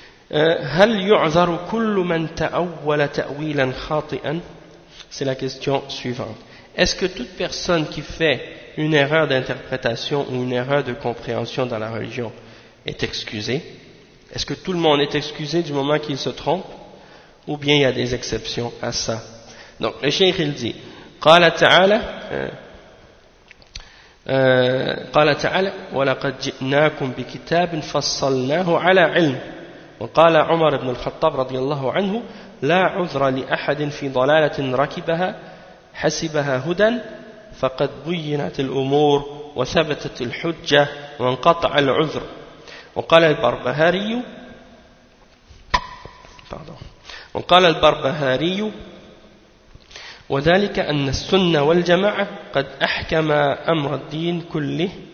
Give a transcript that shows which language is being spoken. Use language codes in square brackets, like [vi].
[ar] هل يعذر كل من تأول تأويلا خاطئا؟ [fr] C'est la question suivante. Est-ce que toute personne qui fait une erreur d'interprétation ou une erreur de compréhension dans la religion est excusée? Est-ce que tout le monde est excusé du moment qu'il se trompe? Ou bien il y a des exceptions à ça? Donc le cheikh il dit, [ar] قال تعالى ولقد جئناكم بكتاب فصلناه على علم وقال عمر بن الخطاب رضي الله عنه لا عذر لأحد في ضلالة ركبها حسبها هدى فقد بينت الأمور وثبتت الحجة وانقطع العذر وقال البربهاري وذلك أن السنة والجماعة قد أحكم أمر الدين كله